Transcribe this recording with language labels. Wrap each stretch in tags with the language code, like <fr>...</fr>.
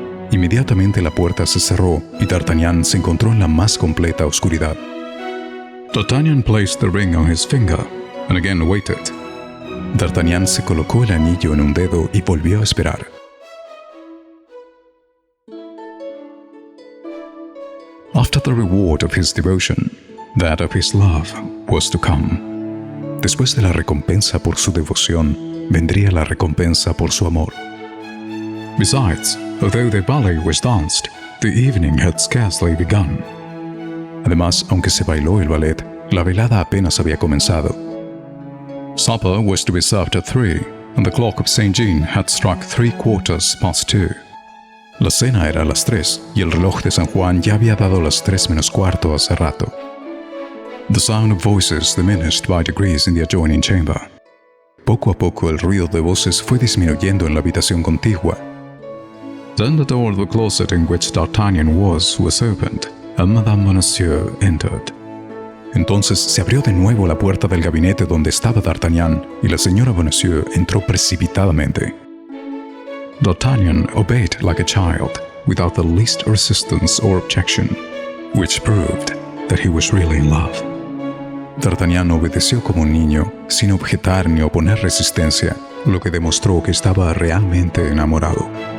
<es>Inmediatamente la puerta se cerró y D'Artagnan se encontró en la más completa oscuridad.</es> <en>D'Artagnan placed the ring on his finger, and again waited.</en> <es>D'Artagnan se colocó el anillo en un dedo y volvió a esperar.</es> <en>After the reward of his devotion, that of his love was to come.</en> <es>Después de la recompensa por su devoción, vendría la recompensa por su amor.</es> <en>Besides, although the ballet was danced, the evening had scarcely begun.</en> <es>Además, aunque se bailó el ballet, la velada apenas había comenzado.</es> <en>Supper was to be served at 3, and the clock of St. Jean had struck 2:15.</en> <es>La cena era a las 3 y el reloj de San Juan ya había dado las 3:15 hace rato.</es> <en>The sound of voices diminished by degrees in the adjoining chamber.</en> <es>Poco a poco el ruido de voces fue disminuyendo en la habitación contigua.</es> <en>Then the door of the closet in which D'Artagnan was opened, and Madame Bonacieux entered.</en> <es>Entonces se abrió de nuevo la puerta del gabinete donde estaba D'Artagnan y la señora Bonacieux entró precipitadamente.</es> <en>D'Artagnan obeyed like a child, without the least resistance or objection, which proved that he was really in love.</en> <es>D'Artagnan obedeció como un niño, sin objetar ni oponer resistencia, lo que demostró que estaba realmente enamorado.</es>